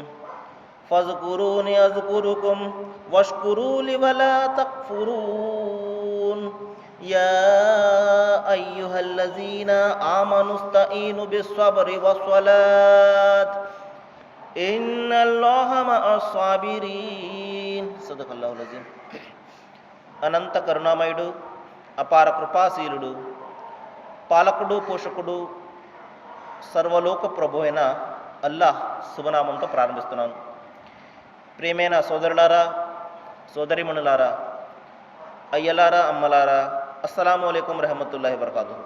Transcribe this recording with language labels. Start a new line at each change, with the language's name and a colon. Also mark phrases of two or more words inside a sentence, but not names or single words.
Arabic: فاذكروني أذكركم واشكروا لي ولا تكفرون. يا أيها الذين آمنوا استعينوا بالصبر والصلاة إن الله مع الصابرين. صدق الله العظيم.
Telugu: అనంత కరుణామయుడు, అపార కృపాశీలుడు, పాలకుడు, పోషకుడు, సర్వలోక ప్రభు అయిన అల్లాహ్ శుభనామంతో ప్రారంభిస్తున్నాను. ప్రియమైన సోదరులారా, సోదరిమణులారా, అయ్యలారా, అమ్మలారా,
Arabic: السلام عليكم ورحمة الله وبركاته.